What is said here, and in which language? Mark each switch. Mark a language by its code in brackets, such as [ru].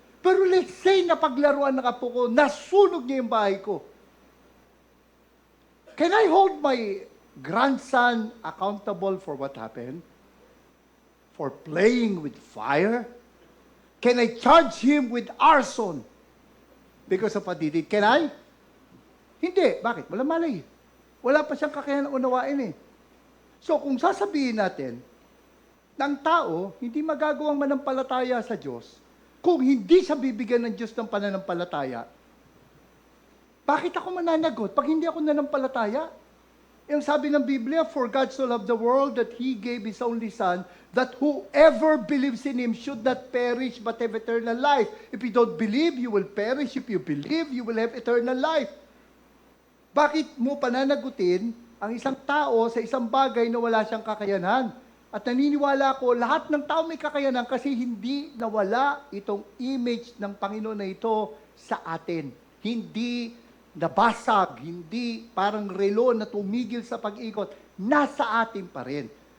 [tl] Pero [en] let's say, [tl] napaglaruan ng apo ko, nasunog niya yung bahay ko. [en] Can I hold my grandson accountable for what happened? For playing with fire? Can I charge him with arson because of what he did? Can I? [tl] Hindi. Bakit? Wala malay. Wala pa siyang kakayahan unawain eh. So kung sasabihin natin na ang tao hindi magagawang manampalataya sa Diyos kung hindi siya bibigyan ng Diyos ng pananampalataya. Bakit ako mananagot pag hindi ako nanampalataya? Yung sabi ng Biblia, [en] for God so loved the world that He gave His only Son, that whoever believes in Him should not perish but have eternal life. If you don't believe, you will perish. If you believe, you will have eternal life. [tl] Bakit mo pananagutin ang isang tao sa isang bagay na wala siyang kakayanan? At naniniwala ko, lahat ng tao may kakayanan kasi hindi nawala itong image ng Panginoon na ito sa atin. Hindi nabasag, hindi parang relo na tumigil sa pag-ikot, nasa atin pa rin.